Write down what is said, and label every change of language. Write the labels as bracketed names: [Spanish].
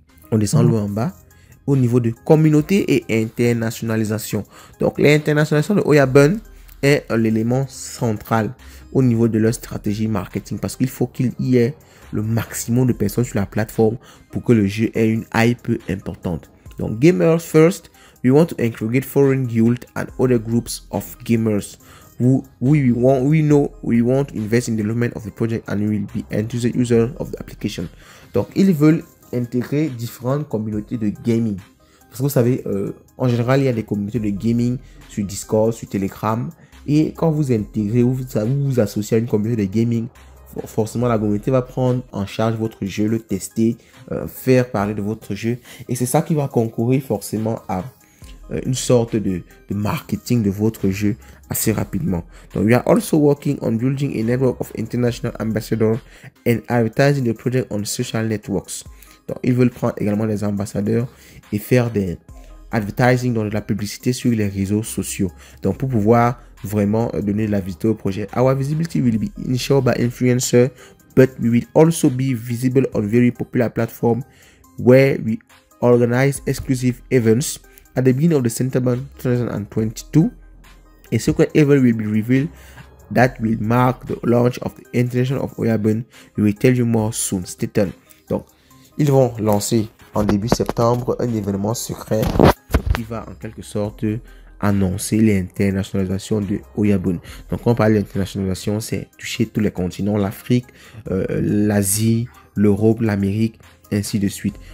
[French] On descend loin en bas au niveau de communauté et internationalisation. Donc, l'internationalisation de Oyabun est l'élément central au niveau de leur stratégie marketing parce qu'il faut qu'il y ait le maximum de personnes sur la plateforme pour que le jeu ait une hype importante. Donc, [English] gamers first, we want to encourage foreign guilds and other groups of gamers we want to invest in the development of the project and we will be enthusiastic users of the application. [French] Donc, ils veulent intégrer différentes communautés de gaming. Parce que vous savez, en général, il y a des communautés de gaming sur Discord, sur Telegram. Et quand vous intégrez ou vous associez à une communauté de gaming, forcément, la communauté va prendre en charge votre jeu, le tester, faire parler de votre jeu. Et c'est ça qui va concourir forcément à une sorte de marketing de votre jeu assez rapidement. Donc, [English] we are also working on building a network of international ambassadors and advertising the project on social networks. [French] Donc, ils veulent prendre également des ambassadeurs et faire des advertising, dans de la publicité sur les réseaux sociaux. Donc, pour pouvoir vraiment donner de la visibilité au projet. [English] Our visibility will be ensured by influencers, but we will also be visible on very popular platforms where we organize exclusive events. At the beginning of the September 2022, a secret event will be revealed that will mark the launch of the international of Oyabun. We will tell you more soon. Stay tuned. [French] Donc, ils vont lancer en début septembre un événement secret qui va en quelque sorte annoncer l'internationalisation de Oyabun. Donc, quand on parle d'internationalisation, c'est toucher tous les continents, l'Afrique, l'Asie, l'Europe, l'Amérique, ainsi de suite.